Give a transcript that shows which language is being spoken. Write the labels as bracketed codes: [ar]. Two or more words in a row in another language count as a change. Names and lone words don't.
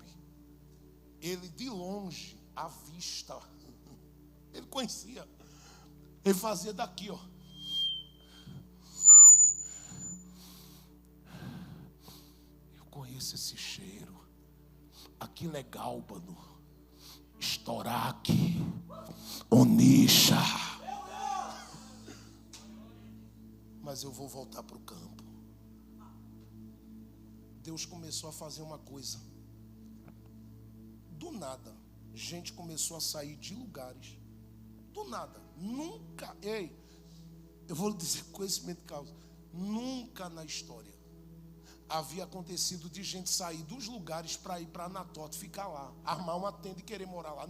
[pt] Ele de longe, à vista, ele conhecia. Ele fazia daqui, ó. Eu conheço esse cheiro. Aquilo é gálbano, estoraque, onixa. Mas eu vou voltar para o campo. Deus começou a fazer uma coisa. Do nada, gente começou a sair de lugares. Do nada. Nunca, eu vou lhe dizer conhecimento de causa, nunca na história havia acontecido de gente sair dos lugares para ir para Anatote, ficar lá, armar uma tenda e querer morar lá.